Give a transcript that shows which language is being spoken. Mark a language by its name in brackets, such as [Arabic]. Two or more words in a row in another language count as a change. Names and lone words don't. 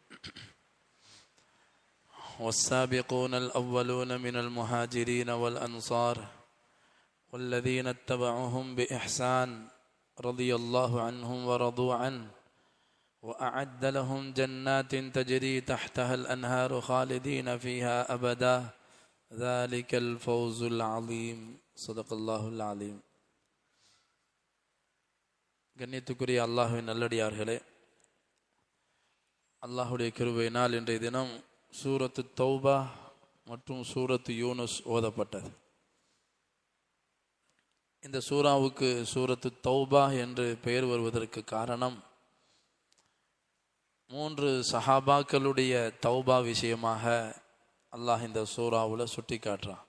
[Arabic] والسابقون الأولون من المهاجرين والأنصار والذين اتبعوهم بإحسان رضي الله عنهم ورضوا عنه وأعد لهم جنات تجري تحتها الأنهار خالدين فيها أبدا ذلك الفوز العظيم. صدق الله العظيم. [Tamil] கண்ணியத்துக்குரிய அல்லாஹ்வின் நல்லடியார்களே, அல்லாஹுடைய கிருபையினால் இன்றைய தினம் சூரத்து தௌபா மற்றும் சூரத்து யூனுஸ் ஓதப்பட்டது. இந்த சூராவுக்கு சூரத்து தௌபா என்று பெயர் வருவதற்கு காரணம், 3 சஹாபாக்களுடைய தௌபா விஷயமாக அல்லாஹ் இந்த சூராவில் சுட்டி காட்டுறான்.